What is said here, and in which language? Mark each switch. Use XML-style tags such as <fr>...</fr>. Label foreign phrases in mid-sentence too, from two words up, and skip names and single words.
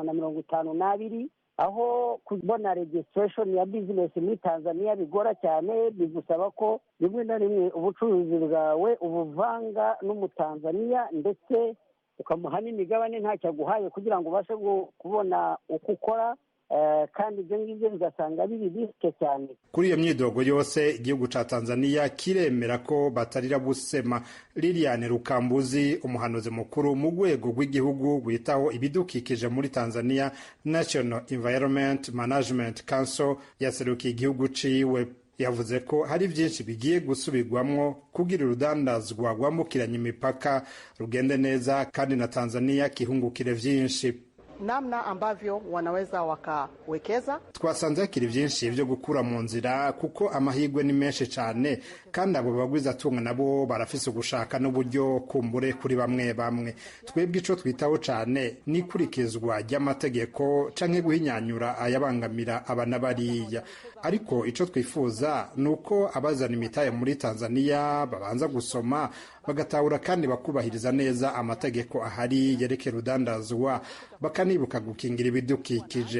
<rw>152, aho kubona registration ya business muri Tanzaniya bigora cyane, bigusaba ko rimwe na rimwe ubucuruzi bwawe ubuvanga n'umutanzaniya ndetse ukamuha n'imigabane ntacyo aguhaye kugira ngo ubashe kubona uko ukora, kandi ibyo ngibyo bigasanga biri risike cyane.</rw> <rn>Kuri iyo myidogo yose igihugu ca Tanzaniya kiremera ko batarira busema. Liliane Rukambuzi, umuhanuzi mukuru mu rwego rw'igihugu witaho ibidukikije muri Tanzaniya, National Environment Management Council, yaserukiye igihugu ciwe. Yavuze ko hari byinshi bigiye gusubirwamwo kugira urudandazwa rwambukiranya imipaka rugende neza kandi na Tanzaniya kihungukire vyinshi.</rn> <sw>Namna ambavyo wanaweza wakawekeza,</sw> <rn>twasanze hakiri byinshi byo gukura mu nzira kuko amahirwe ni menshi cyane, kandi abo bagwiza tunga nabo barafise ugushaka n'uburyo kumbure kuri bamwe bamwe. Twebwe ico twitaho cyane ni kurikizwa ry'amategeko canke guhinyanyura ayabangamira abana bariya, ariko ico twifuza nuko abazana imitahe muri Tanzaniya babanza gusoma bagatahura kandi bakubahiriza neza amategeko ahari yerekera udandazwa, bakanibuka gukingira ibidukikije.</rn>